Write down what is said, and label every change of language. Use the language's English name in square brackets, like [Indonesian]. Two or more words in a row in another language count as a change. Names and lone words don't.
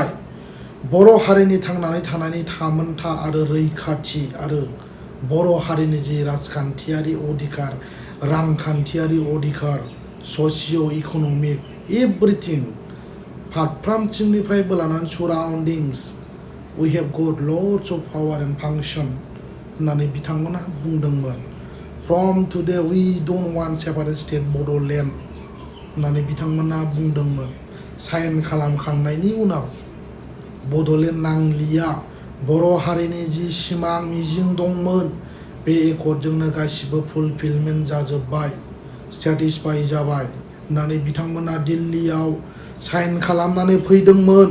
[Bodo] बर' हारिनि थांनानै थानायनि थामोनथा आरो रैखाथि आरो बर' हारिनि जि राजखान्थियारि अधिकार, रांखान्थियारि अधिकार, [English] socio economic everything [Bodo] फारफ्रामथिंनिफ्रायबो लानानै साराउन्डिंस [English] we have got lots of power and function [Bodo] होननानै बिथांमोना बुंदोंमोन। [English] From today we don't want separate state Bodoland [Bodo] होननानै बिथांमोना बुंदोंमोन। साइन खालामखांनायनि उनाव बड'लेण्ड नांलिया, बर' हारिनि जि सिमां मिजिं दंमोन, बे एकर्डजोंनो गासिबो फुलफिलमेन्ट जाजोब्बाय, सेटिसफाइ जाबाय होननानै बिथांमोना दिल्लीयाव साइन खालामनानै फैदोंमोन।